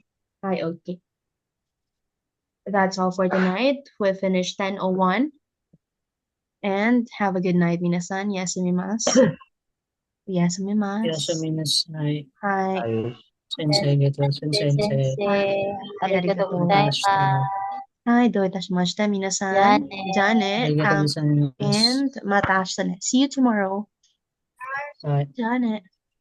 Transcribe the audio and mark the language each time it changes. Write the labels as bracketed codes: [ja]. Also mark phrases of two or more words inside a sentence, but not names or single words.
[en] Hi, okay. That's all for tonight. We finished 10:01. And have a good night, [ja] minasan. 休みます。休みます. Yasuminasai. Hi. [tl] Ayos. [ja] 先生、ゲット. Sensei. ありがとうございます. はい、どういたしまして, 皆さん。じゃね. ありがとうございます. [en] And [ja] またあしたね. [en] See you tomorrow. Bye. [ja] Jane.